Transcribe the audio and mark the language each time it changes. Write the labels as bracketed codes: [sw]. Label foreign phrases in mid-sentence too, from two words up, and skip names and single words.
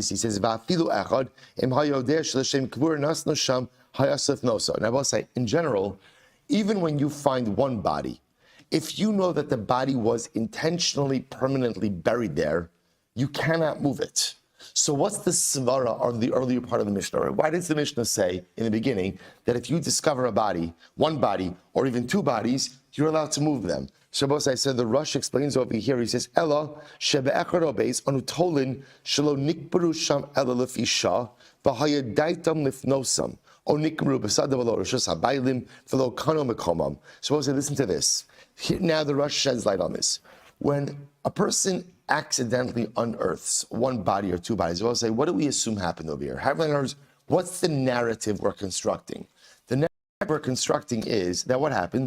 [en] He says, and I will say, in general, even when you find one body, if you know that the body was intentionally, permanently buried there, you cannot move it. So what's the svara on the earlier part of the Mishnah? Why does the Mishnah say in the beginning that if you discover a body, one body, or even two bodies, you're allowed to move them? Shabbos, I said, the Rush explains over here, he says, Ella, [he] שבאחד או ב׳ אנו תולין, שלא נקברו שם אלא לפי שעה והיה דעתם לפנותם או נקברו בשדהו שלא ברשות הבעלים ולא קנו מקומם. [en] Shabbos, listen to this. Here, now the Rush sheds light on this. When a person accidentally unearths one body or two bodies, we'll say, what do we assume happened over here? What's the narrative we're constructing? The narrative we're constructing is that what happened?